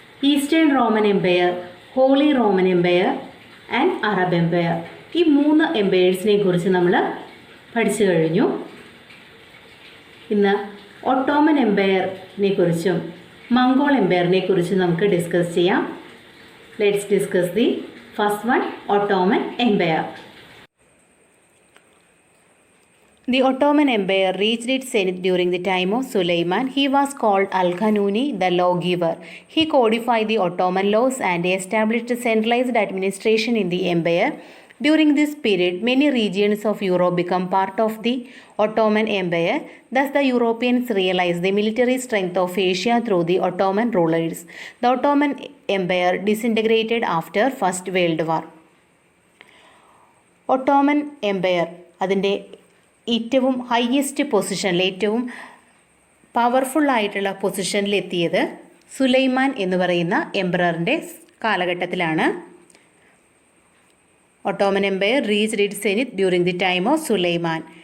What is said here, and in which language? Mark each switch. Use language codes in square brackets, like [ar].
[ml] Eastern Roman Empire, holy Roman Empire and Arab Empire, ഈ 3 എംപയേഴ്സിനെ കുറിച്ച് നമ്മൾ പഠിച്ചു കഴിഞ്ഞു. ഇന്ന് ഒട്ടോമൻ എംപയറിനെ കുറിച്ചും മംഗോൾ എംപയറിനെ കുറിച്ചും നമുക്ക് ഡിസ്കസ് ചെയ്യാം. [en] Let's discuss the first one, Ottoman Empire. The Ottoman Empire reached its zenith during the time of Suleiman. He was called Al-Qanuni, the lawgiver. He codified the Ottoman laws and established centralized administration in the empire. During this period, many regions of Europe became part of the Ottoman Empire. Thus, the Europeans realized the military strength of Asia through the Ottoman rulers. The Ottoman Empire disintegrated after First World War. [ml] Ottoman Empire അതിൻ്റെ ഏറ്റവും highest പൊസിഷനിൽ, ഏറ്റവും പവർഫുള്ളായിട്ടുള്ള പൊസിഷനിലെത്തിയത് സുലൈമാൻ എന്ന് പറയുന്ന എംപററിൻ്റെ കാലഘട്ടത്തിലാണ്. [en] Ottoman Empire reached its zenith during the time of Suleiman.